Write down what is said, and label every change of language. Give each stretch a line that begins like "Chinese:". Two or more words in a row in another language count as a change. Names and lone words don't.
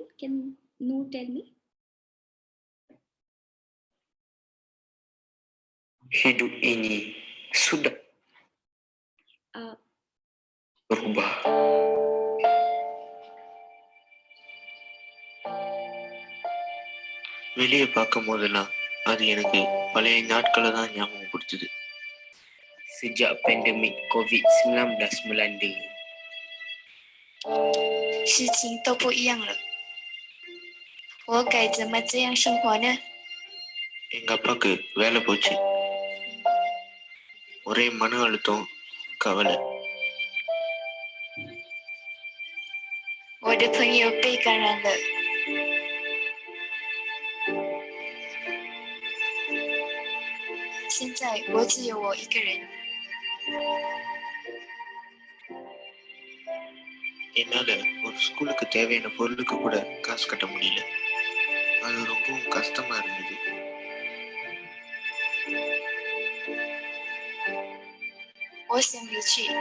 English: Can you tell me?
Malay: Hidup ini sudah berubah.
Tamil: வெளியே பார்க்கும் போதெல்லாம் அது எனக்கு பழைய நாட்களை தான் ஞாபகப்படுத்துது.
Malay: Sejak pandemik COVID-19 melanda,
Chinese: 事情都不一样了，我该怎么这样生活呢？
Tamil: எங்க அப்பாவுக்கு வேலை போச்சு. ஒரே மன அழுத்தம், கவலை.
Chinese: 的朋友被感染了。现在我只有我一个人。
Tamil: என்னால ஒரு ஸ்கூலுக்கு தேவையான பொருளுக்கு கூட காசு கட்ட முடியல. அது ரொம்பவும் கஷ்டமா இருந்தது.
Chinese: 我想离去。